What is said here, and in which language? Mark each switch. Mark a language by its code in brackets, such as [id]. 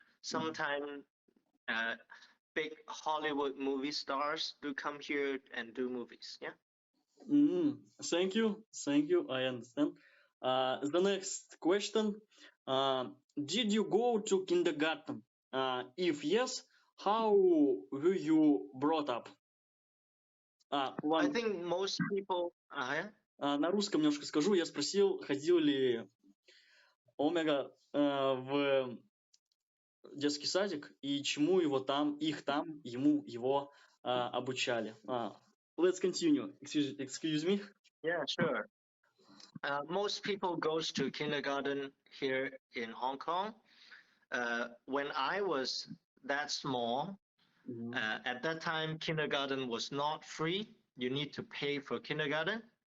[en] sometime uh, big Hollywood movie stars do come here and do movies. Yeah. Mm, thank you. Thank you. I understand. The next question. Did you go to kindergarten? If yes, how were you brought up? I One, think most people. Yeah. [ru] на русском немножко скажу. Я спросил, ходил ли Омега в детский садик и чему его там, их там, ему, его обучали. [en] Let's continue. Excuse me. Yeah, sure. Most people goes to kindergarten here in Hong Kong. When I was that small, Mhm. at that time, kindergarten was not free. You need to pay for kindergarten,